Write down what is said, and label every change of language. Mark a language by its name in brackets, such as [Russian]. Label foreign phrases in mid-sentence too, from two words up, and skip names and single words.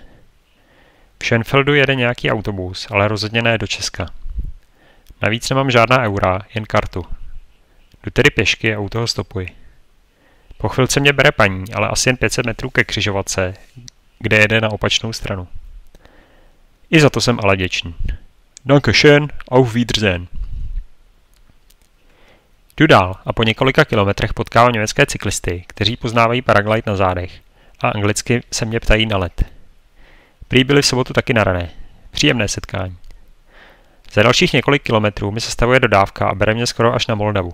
[Czech] V Schönfeldu jede nějaký autobus, ale rozhodně ne do Česka. Navíc nemám žádná eura, jen kartu. Jdu tedy pěšky a u toho stopuji. Po chvilce mě bere paní, ale asi jen 500 metrů ke křižovatce, kde jede na opačnou stranu. I za to jsem ale děčný. [German] Danke schön, auf Wiedersehen. [Czech] Jdu dál a po několika kilometrech potkávám německé cyklisty, kteří poznávají paraglide na zádech a anglicky se mě ptají na let. Prý byli v sobotu taky na rané. Příjemné setkání. Za dalších několik kilometrů mi sestavuje dodávka a bere mě skoro až na Moldavu.